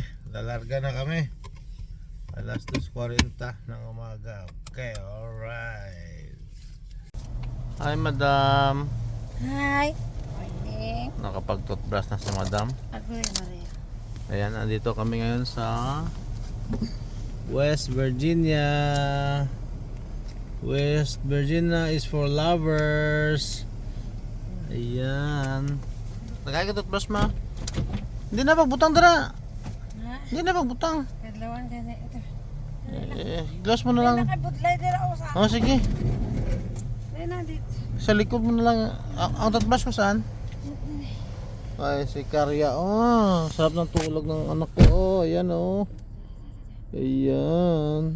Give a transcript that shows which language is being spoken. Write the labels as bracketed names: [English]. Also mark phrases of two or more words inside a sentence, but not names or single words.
[Filipino] Lalarga na kami. Alas 2:40 ng umaga. Okay. [English] Alright. Hi Madam. Hi. Morning. [Filipino] Nakapag-toothbrush na si Madam. Ako rin, Maria. Ayan. Andito kami ngayon sa West Virginia. [English] West Virginia is for lovers. [Filipino] Ayan. Nagkakatutbrush ma. [Hiligaynon] Hindi na pagbutang dara. Ha? Hindi na pagbutang. Kadlawan kasi ito. [Filipino] Glass mo na lang. [Hiligaynon] Nakabutlay dira ako sa. [Filipino] Oh sige. Ayun na dito. Sa likod mo na lang. Ang toothbrush ko saan? Ay si Karya. Oh, sarap ng tulog ng anak ko. Oh, ayan oh. Ayan.